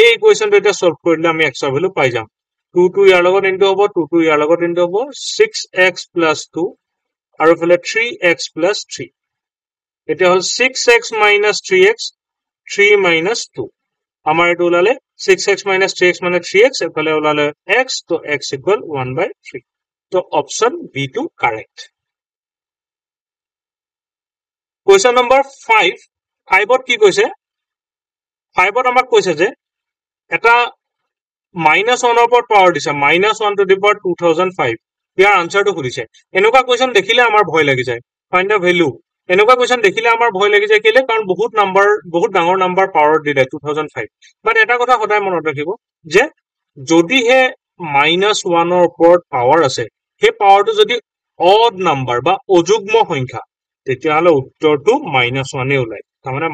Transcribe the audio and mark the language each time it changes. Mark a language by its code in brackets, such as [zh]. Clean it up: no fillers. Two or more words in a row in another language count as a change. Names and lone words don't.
[as] ইকুৱেচনটো এটা সলভ কৰিলে আমি x ৰ ভ্যালু পাই যাম 2 2 ইয়াৰ লগত ইনটু হ'ব 2 2 ইয়াৰ লগত ইনটু হ'ব 6x plus 2 আৰু ফলে 3x plus 3 এটা হল 6x minus 3x 3 minus 2 আমাৰ এটো ওলালে 6x minus 3x মানে 3x এফালে ওলালে x তো x equal 1/3 তো [en] option B to correct question number [as] 5 5ত কি কৈছে 5ত আমাক কৈছে যে এটা -1 ওপৰত পাৱাৰ দিছে -1 [en] to the power [as] 2005 ইয়াৰ আনসাৰটো খুলিছে এনেকুৱা কোৱেশ্চন দেখিলে আমাৰ ভয় লাগি যায় [en] find the value [as] এনেকুৱা কোৱেশ্চন দেখিলে আমাৰ ভয় লাগি যায় কেলে কাৰণ বহুত ডাঙৰ [en] number power [as] দিলে 2005 বাট এটা কথা সদায় মনত ৰাখিব যে যদিহে -1 ৰ ওপৰত পাৱাৰ আছে সেই পাৱাৰটো যদি [en] odd number [as] বা অযুগ্ম সংখ্যা তেতিয়া হলে উত্তৰটো -1 এ ওলাই তাৰ মানে